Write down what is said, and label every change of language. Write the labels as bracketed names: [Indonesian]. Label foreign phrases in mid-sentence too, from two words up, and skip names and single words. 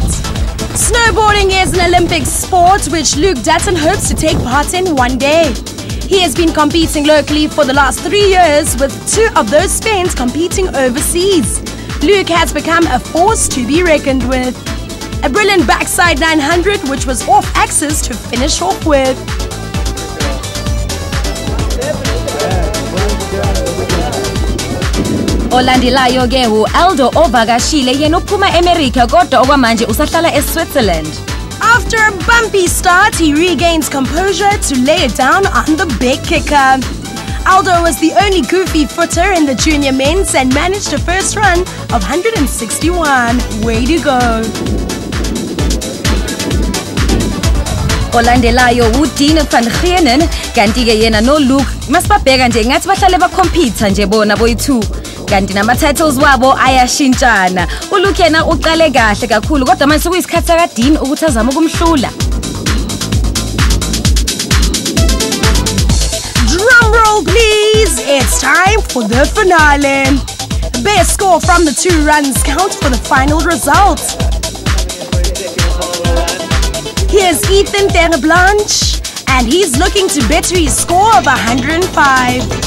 [English] Snowboarding is an Olympic sport which Luke Dutton hopes to take part in one day. He has been competing locally for the last 3 years, with 2 of those spent competing overseas. Luke has become a force to be reckoned with. A brilliant backside 900, which was off axis to finish off with. [Zulu] Olandelayo ke Aldo ovakashile yena uphuma eAmerica kodwa okwamanje usahlala eSwitzerland. [English] After a bumpy start, he regains composure to lay it down on the big kicker. Aldo was the only goofy footer in the junior men's and managed a first run of 161. Way to go. [Zulu] Olandelayo uDean van Giening, kanti ke yena no Luke masibabheka nje ngathi bahlale bacompete nje bona boyi2. Kanti nama-titles wabo ayashintshana. uLuke yena uqale kahle kakhulu kodwa manje sekuyisikhathi sakaDean ukuthi azame ukumhlula. [English] Drum roll please, it's time for the finale. Best score from the 2 runs count for the final result. Here's Ethan Terblanche, and he's looking to better his score of 105.